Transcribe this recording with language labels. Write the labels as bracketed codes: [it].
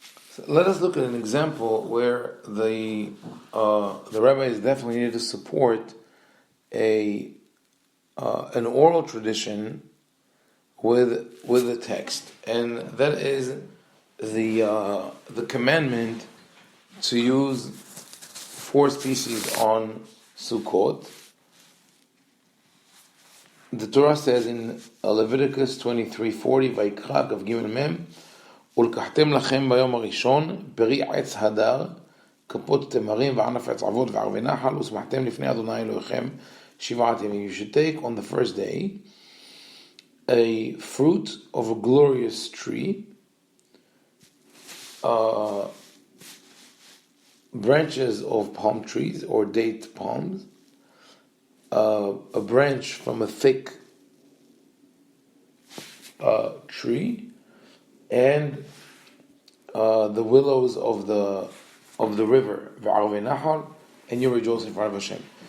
[en] So let us look at an example where the rabbis definitely needed to support an oral tradition with the text, and that is the commandment to use 4 species on Sukkot. The Torah says in Leviticus 23:40, [he] Vayikra Kav Gimel Mem, ולקחתם לכם ביום הראשון פרי עץ הדר, כפות תמרים וענף עץ עבוד וערבי נחל, ושמחתם לפני אדוני אלוהיכם 7 ימים. [en] You should take on the first day a fruit of a glorious tree, branches of palm trees or date palms, a branch from a thick tree, and the willows of the river, [he] v'arvei nahar, [en] and you rejoice in front of Hashem.